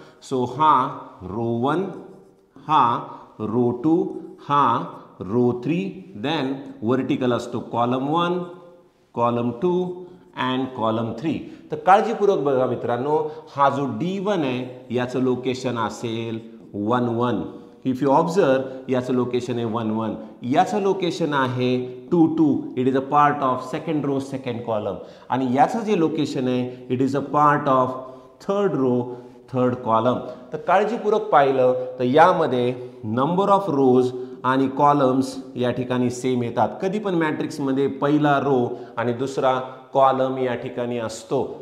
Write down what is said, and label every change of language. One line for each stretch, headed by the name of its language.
Marathi: So हा row 1, हा row 2, हा रो 3, देन वर्टिकल असतो कॉलम 1, कॉलम 2 अँड कॉलम 3. तर काळजीपूर्वक बघा मित्रांनो, हा जो D1 आहे याचं लोकेशन असेल 1 1.
English: if you observe
Marathi: याचं लोकेशन आहे 1 1. याचं लोकेशन आहे 2 2.
English: It is a part of second row second column.
Marathi: आणि याचं जे लोकेशन आहे
English: It is a part of third row third column.
Marathi: तर काळजीपूर्वक पाहिलं तर यामध्ये नंबर ऑफ रोज आणि कॉलम्स या ठिकाणी सेम येतात. कधी पण मॅट्रिक्समध्ये पहिला रो आणि दुसरा कॉलम या ठिकाणी असतो.